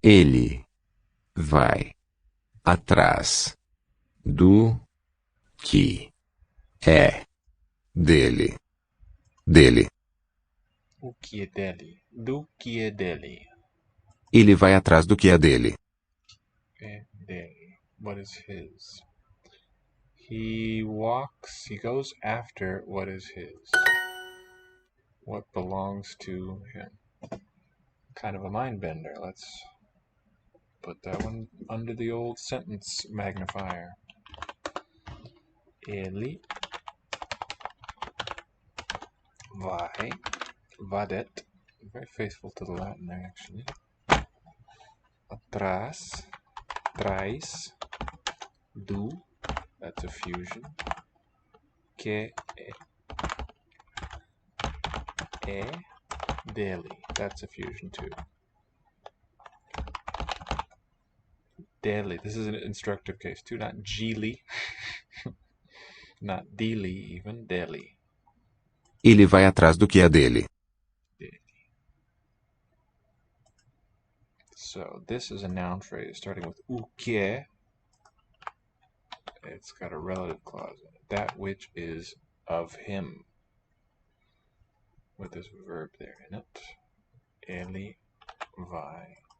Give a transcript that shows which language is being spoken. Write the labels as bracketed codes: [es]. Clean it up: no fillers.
[pt] Ele vai atrás do que é dele. Dele. O que é dele? Do que é dele. Ele vai atrás do que é dele. [en] Dele. What is his? He goes after what is his. What belongs to him. Kind of a mind bender. Let's put that one under the old sentence magnifier. [pt] Ele vai, [en] vadet, very faithful to the Latin there actually. [pt] Atrás, traz, do, [en] that's a fusion. [pt] Que é dele, [en] that's a fusion too. Dele, this is an instructive case too, not Gili, not Dili even, Deli. [pt] Ele vai atrás do que é dele. [en] So this is a noun phrase starting with o que. It's got a relative clause in it. That which is of him. With this verb there in it. [pt] Ele vai.